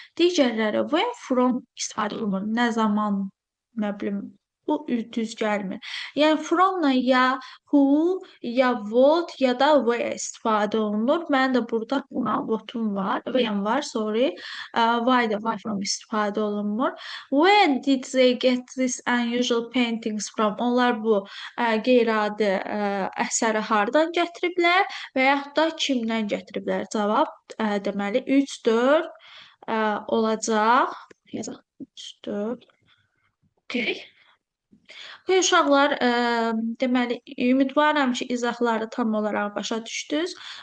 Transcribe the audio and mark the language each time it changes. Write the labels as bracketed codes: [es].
[az] Digərləri when from istifadə olunur. Nə zaman, nə bilim, bu düz gəlmir. Yəni fromla ya who, ya what, ya da where istifadə olunur. Mənim də burada what'um var, when var, sorry. Why da var from istifadə olunmur. [en] When did they get this unusual paintings from? [az] Onlar bu qeyri-adi əsəri hardan gətiriblər və yaxud da kimdən gətiriblər? Cavab deməli 3, 4 olacaq. Yazaq 3, 4. Okay. Və uşaqlar, deməli, ümidvaram ki, izahları tam olaraq başa düşdünüz.